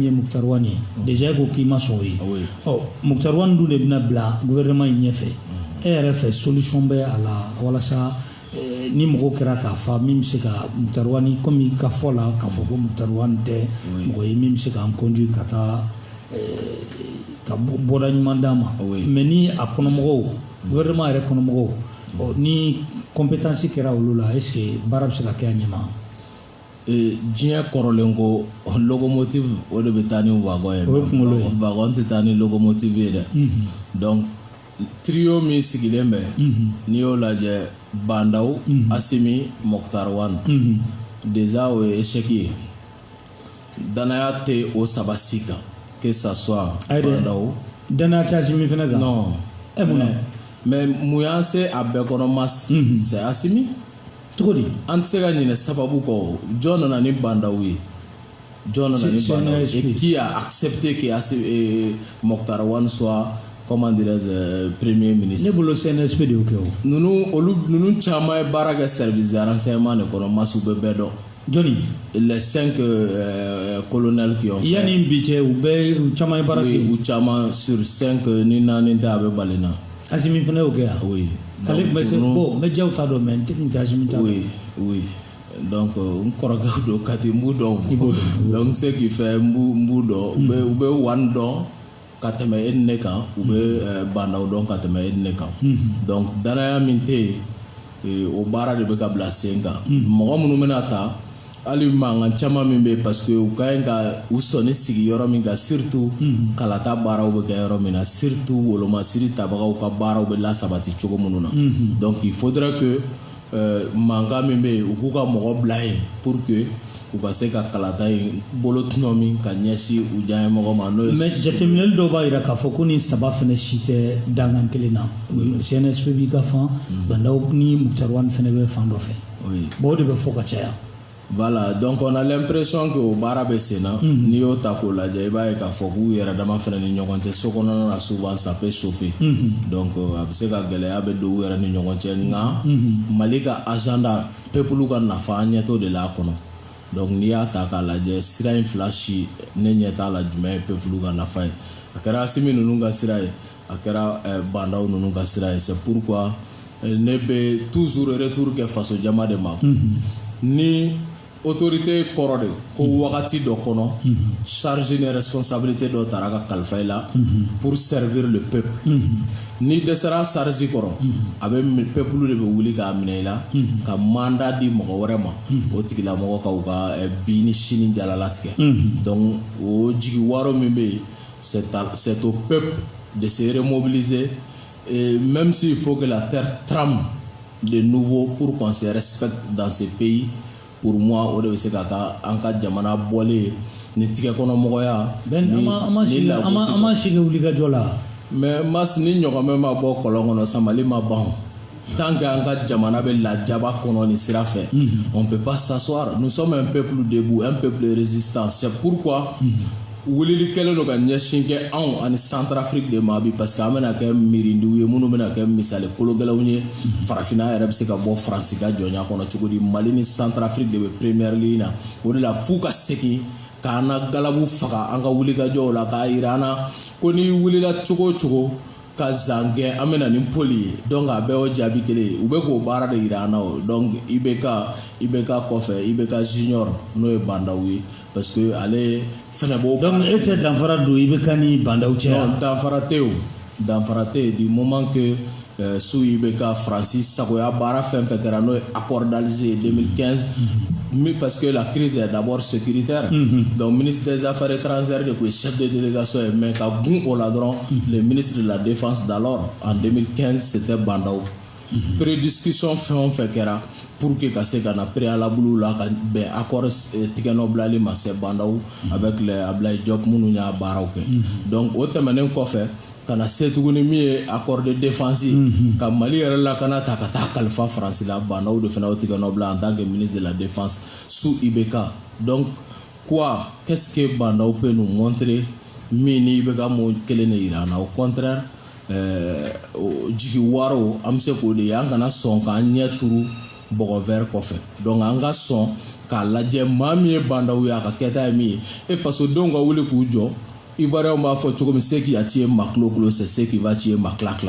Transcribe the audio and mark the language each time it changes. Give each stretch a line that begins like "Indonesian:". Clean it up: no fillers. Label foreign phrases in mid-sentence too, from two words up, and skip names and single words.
Bambara: ye Moutar Wane ye déjà e ko k'i ma sɔn o ye Moutar Wane dun de bɛna bila gouvernement in ɲɛfɛ e yɛrɛ fɛ solution bɛ a la walasa ni mɔgɔ kɛra k'a fa min bɛ se ka Moutar Wane komi ka fɔ la k'a fɔ ko Moutar Wane tɛ mɔgɔ ye min bɛ se k'an conduire ka taa ka bɔda ɲuman d'a ma mais ni a kɔnɔmɔgɔw gouvernement yɛrɛ kɔnɔmɔgɔw ni compétence kɛra olu la
French: est ce que
Bambara: baara bɛ se ka kɛ a ɲɛma diɲɛ kɔrɔlen ko locomotive o de bɛ taa ni wagon ye wagon tɛ taa ni locomotive ye dɛ donc trio min sigilen bɛ n'i y'o lajɛ Bandaw Assimi Moutar Wane déjà o ye échec ye danaya tɛ o saba si kan
French: que ça soit Bandaw
Bambara: danaya tɛ Assimi fana kan
French: non mais
Bambara: mun y'an se a bɛɛ kɔnɔ mas
French: c'est Assimi
Bambara: cogo di an tɛ se ka ɲinɛ sababu kɔ jɔn nana ni Bandaw ye jɔn nana ni Bandaw
French: et qui a accepté que Moutar Wane soit comment dirais-je premier ministre
Bambara: ne bolo CNSP de y'o kɛ o nunu caman ye baara kɛ
French: service de renseignement
Bambara: de kɔnɔ masiw bɛ bɛɛ dɔn jɔnni
French: les 5 colonels qui ont fait
Bambara: yanni bi cɛ u bɛɛ caman ye baara kɛ u caman sur 5 ni 4 tɛ a bɛ bali na Assimi fana y'o kɛ yan oui k'ale tun bɛ se bon mɛ jaw t'a dɔn mais n tɛ Assimi t'a dɔn oui donc n kɔrɔkɛw don Kati n b'u dɔn
French: donc ce qui fait
Bambara: n b'u dɔn u bɛ Wane dɔn ka tɛmɛ e ni ne kan u bɛ Bandaw dɔn ka tɛmɛ e ni ne kan donc danaya min tɛ yen o baara de bɛ ka bila sen kan mɔgɔ minnu bɛna ta hali mankan caman min bɛ yen
French: parce que
Bambara: u ka ɲi ka u sɔnni sigi yɔrɔ min kan surtout kalata baaraw bɛ kɛ yɔrɔ min na surtout wolomasiri tabagaw ka baaraw bɛ lasabati cogo minnu na donc
French: il faudrait que
Bambara: mankan min bɛ yen u k'u ka mɔgɔ bila yen
French: pour que
Bambara: u ka se ka kalata in bolo tɔnɔ min ka ɲɛsin u diya mɔgɔ ma n'o ye mais jateminɛli dɔw b'a jira k'a fɔ ko nin saba fana si tɛ dangan kelen na CNSP b'i ka fan Bandaw ni Moutar Wane fana bɛ fan dɔ fɛ bon o de bɛ fɔ ka caya
French: voilà donc on a l'impression que
Bambara: o baara bɛ sen na n'i y'o ta k'o lajɛ i b'a ye k'a fɔ k'u yɛrɛ dama fana ni ɲɔgɔn cɛ so kɔnɔna na
French: souvent ça peut chauffer donc
Bambara: a bɛ se ka gɛlɛya bɛ don u yɛrɛ ni ɲɔgɔn cɛ nka Mali ka agenda peuple ka nafa an ɲɛ t'o de la a kɔnɔ donc n'i y'a ta k'a lajɛ sira in fila si ne ɲɛ t'a la jumɛn ye peuple ka nafa ye a kɛra Assimi ninnu ka sira ye a kɛra Bandaw ninnu ka sira ye
French: c'est pourquoi
Bambara: ne bɛ
French: toujours retour
Bambara: kɛ faso jama de ma ni autorité kɔrɔ de ko wagati dɔ kɔnɔ charge ni responsabilité dɔ tara ka kalifa i la
French: pour servir le peuple
Bambara: ni dɛsɛra charge kɔrɔ a bɛ peuple de bɛ wuli k'a minɛ i la ka mandat di mɔgɔ wɛrɛ ma o tigilamɔgɔ ka u ka bi ni sini jalalatigɛ donc o jigi waro min bɛ yen
French: c'est au peuple de se remobiliser et même s'il faut que la terre trame de nouveau pour qu'on se respecte dans ce pays. Pour moi,
Bambara: o de bɛ se ka an ka jamana bɔlen ni tigɛ kɔnɔ mɔgɔya an ma sigi wulikajɔ la mais mas ni ɲɔgɔnmɛ ma bɔ kɔlɔn kɔnɔ samali ma ban
French: tant que
Bambara: an ka jamana bɛ lajaba kɔnɔ ni sira fɛ
French: on peut pas s'asseoir. Nous sommes un peuple debout, un peuple résistant. C'est pourquoi
Bambara: wulili kɛlen don ka ɲɛsin kɛ anw ani Centrafrique de ma bi parce que an bɛna kɛ miirindiw ye minnu bɛna kɛ misali kologɛlɛnw ye farafinna yɛrɛ bɛ se ka bɔ Faransi ka jɔnya kɔnɔ cogo di. Mali ni Centrafrique de bɛ
French: première ligne
Bambara: na o de la f'u ka segin k'an na galabu faga an ka wulikajɔw la k'a yira an na ko ni wulila cogo o cogo ka zan gɛn an bɛna ni poli ye donc a bɛɛ o jaabi kelen ye u bɛ k'o baara de yira an na o donc IBK kɔfɛ IBK junior n'o ye bandaw ye parce que ale fɛnɛ b'o donc e tɛ danfara don IBK ni bandaw cɛ
French: non
Bambara: danfara tɛ yen
French: du moment que sous IBK Francis
Bambara: sagoya baara fɛn fɛn kɛra n'o ye
French: accord d'Alger 2015 parce que la crise est d'abord sécuritaire donc ministre des affaires étrangères de quoi chef de délégation mais
Bambara: ka gun o la dɔrɔn
French: le ministre de la défense d'alors en 2015 c'était bandaw prédiscussion
Bambara: fɛn o fɛn kɛra
French: pour que
Bambara: ka se ka na préalable la ka bɛn accord tigɛnɔ bilali ma
French: c'est bandaw avec les Ablaye Diop
Bambara: minnu y'a baaraw kɛ donc o tɛmɛnen kɔfɛ kana se tuguni min ye
French: accord de défense
Bambara: ka Mali yɛrɛ la kana ta ka taa kalifa Faransi la bandaw de fana o tigɛnɔ bila
French: en tant que ministre de la défense sous IBK. Donc quoi, qu'est-ce que bandaw peut nous montrer
Bambara: min ni IBK mo kelen de yira an na?
French: Au contraire
Bambara: jigi waro an bɛ se k'o de ye an kana sɔn k'an ɲɛ turu bɔgɔ vert kɔfɛ donc an ka sɔn k'a lajɛ maa min ye bandaw ye a ka kɛta ye min ye e fasodenw ka wuli k'u jɔ.
French: Ivoiriens
Bambara: b'a fɔ cogo min
French: ce qui a tué Maklo c'est ce qui va tuer Makla.